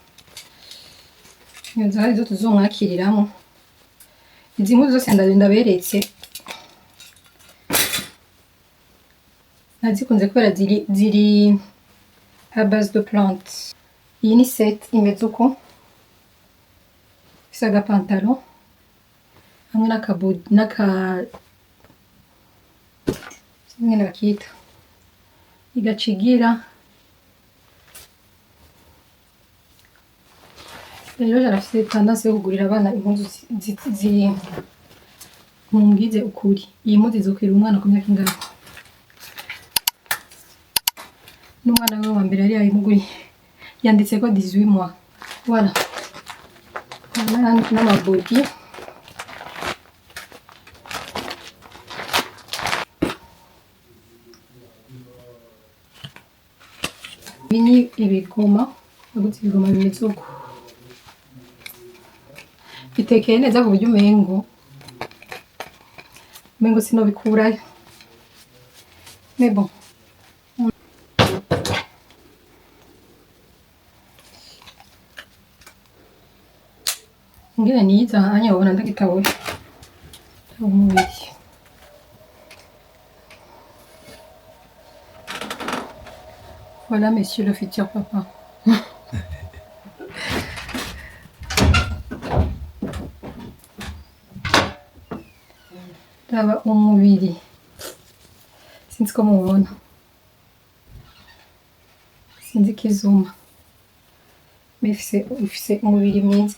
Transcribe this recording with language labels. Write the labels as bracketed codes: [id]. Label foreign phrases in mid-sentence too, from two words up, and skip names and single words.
[rn] iyo zahari zo tuzomwakiriramo izi mpuzu zose ndaberetse nazikunze kubera ziri [fr] à base de plante [rn] iyi ni set imeze uko isa agapantalo hamwe nyene bakita igacigira rero jarafise tendance yo kugurira abana impuzu mumbwize ukuri iyi mpuzu izokwira umwana ku myaka ingana n'umwana we wa mbere yari yayimuguriye yanditseko 18 [fr] mois voilà [rn] n'amabodi bini ibigoma naguze ibigoma bimeze uko bitekeye neza ku buryo umengo sinobikurayo [fr] mais bon [rn] ingene niza hanya ubona ndagitabuye umubiri. [fr] Voilà monsieur le futur papa. [rn] Raba umubiri sinzi ko mubona, sinzi ikizuma ifise umubiri mwiza.